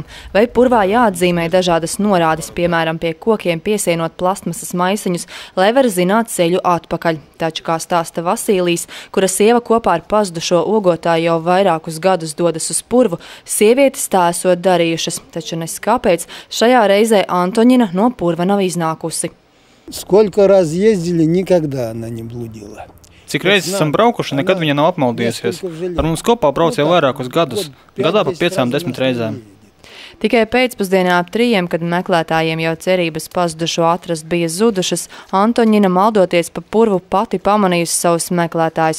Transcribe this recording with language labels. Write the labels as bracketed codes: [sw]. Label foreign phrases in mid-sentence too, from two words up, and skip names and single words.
[lv] Vai purvā jāatzīmē dažādas norādes, piemēram, pie kokiem piesienot plastmasas maisiņus, lai var zināt ceļu atpakaļ. Taču, kā stāsta Vasīlijs, kura sieva kopā ar pazudušo ogotāju jau vairākus gadus dodas uz purvu, sievietes tā esot darījušas, taču nes kāpēc šajā reizē Antoņina no purva nav iznākusi. [ru] Сколько раз ездили, никогда она не блудила. [lv] Cik reizes esam braukuši, nekad viņa nav apmaldījusies. Ar mums kopā brauc jau vairākus gadus, gadā pa 5–10 reizēm. Tikai pēcpusdienā ap 3, kad meklētājiem jau cerības pazudušo atrast bija zudušas, Antoņina maldoties pa purvu pati pamanījusi savus meklētājus.